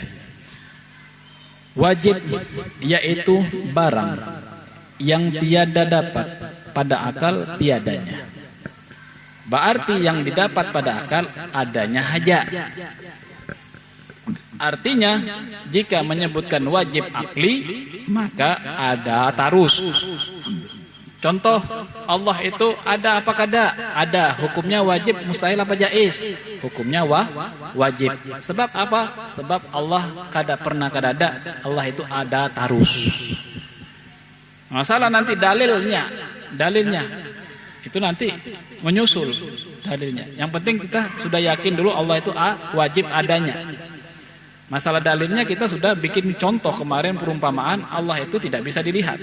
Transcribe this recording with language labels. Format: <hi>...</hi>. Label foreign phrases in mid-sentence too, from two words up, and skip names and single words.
<id>Wajib yaitu barang yang tiada dapat pada akal tiadanya. Berarti yang didapat pada akal adanya hajat. Artinya jika menyebutkan wajib akli maka ada tarus. Contoh Allah itu ada apa kada? Ada. Hukumnya wajib mustahil apa jaiz? Hukumnya wajib. Sebab apa? Sebab Allah kada pernah kada ada. Allah itu ada tarus. Masalah nanti dalilnya. Itu nanti menyusul dalilnya. Yang penting kita sudah yakin dulu Allah itu wajib adanya. Masalah dalilnya kita sudah bikin contoh kemarin perumpamaan Allah itu tidak bisa dilihat.</id>